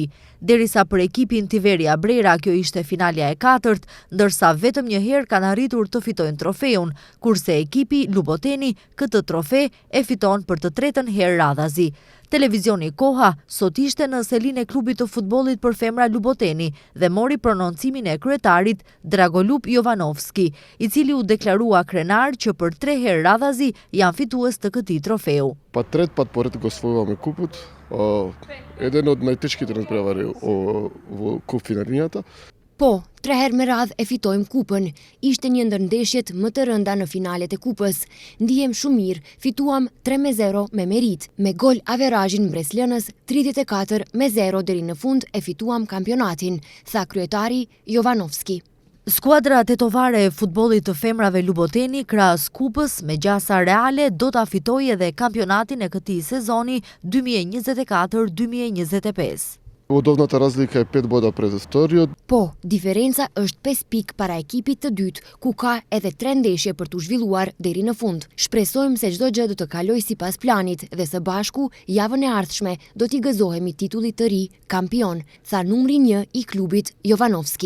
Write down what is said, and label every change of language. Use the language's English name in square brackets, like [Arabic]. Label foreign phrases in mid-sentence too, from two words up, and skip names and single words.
[Albanian] Derisa për ekipin Tiveria Brera kjo ishte finalja e 4, ndërsa vetëm një herë kanë arritur të fitojnë trofeun, kurse ekipi Luboteni këtë trofe e fiton për të 3. herë radhazi. Televizioni Koha sot ishte në selin e klubit të futbollit për femra Luboteni dhe mori prononcimin e kryetarit Dragolub Jovanovski, i cili u deklarua krenar që për 3 herë radhazi janë fitues të këtij trofeu. [Macedonian] Па трет пат поред го освојуваме купот. Еден од најтешките надпревари во купфиналињата. [Albanian] Po, 3 herë me radhë e fitojmë kupën. Ishte një ndër ndeshjet më të rënda në finalet e kupës. Ndihem shumë mirë, fituam 3-0 me merit. Me gol averazhin mbreslënës 34-0 deri në fund e fituam kampionatin, tha kryetari Jovanovski. Skuadra tetovare e futbollit të femrave Luboteni krahas kupës me gjasa reale do ta fitojë edhe kampionatin e këtij sezoni 2024-2025. [Macedonian] Бодовната разлика е 5 бода пред вториот. [Albanian] Po, diferenca është 5 pikë para ekipit të dytë, ku ka edhe 3 ndeshje për t'u zhvilluar deri në fund. Shpresojmë se çdo gjë do të kalojë sipas planit dhe së bashku javën e ardhshme do t'i gëzohemi titullit të ri kampion, tha numri 1 i klubit Jovanovski.